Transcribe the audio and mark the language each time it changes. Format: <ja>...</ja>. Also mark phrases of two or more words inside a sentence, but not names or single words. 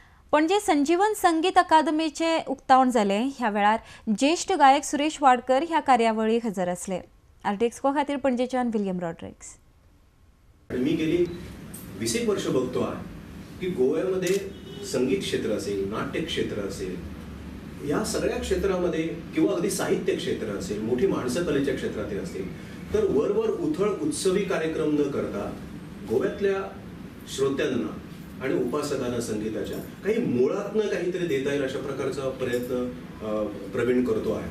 <kok>पणजे संजीवन संगीत अकादमीचे उक्तावण जाले। ह्या वेळार ज्येष्ठ गायक सुरेश वाडकर ह्या कार्यावळीक हजर असले। आर्टिक्सको खातीर पणजेच्यान विलियम रॉड्रिक्स।</kok> <mr>मी गेली 20 वर्ष बघतो आहे की गोव्यामध्ये संगीत क्षेत्र असेल, नाट्य क्षेत्र असेल, या सगळ्या क्षेत्रामध्ये किंवा अगदी साहित्य क्षेत्र असेल, मोठी माणसं कलेच्या क्षेत्रातील असतील, तर वरवर उथळ उत्सवी कार्यक्रम न करता गोव्यातल्या श्रोत्यांना आणि उपासकांना संगीताच्या काही मुळातनं काहीतरी देता येईल अशा प्रकारचा प्रयत्न प्रवीण करतो आहे।</mr>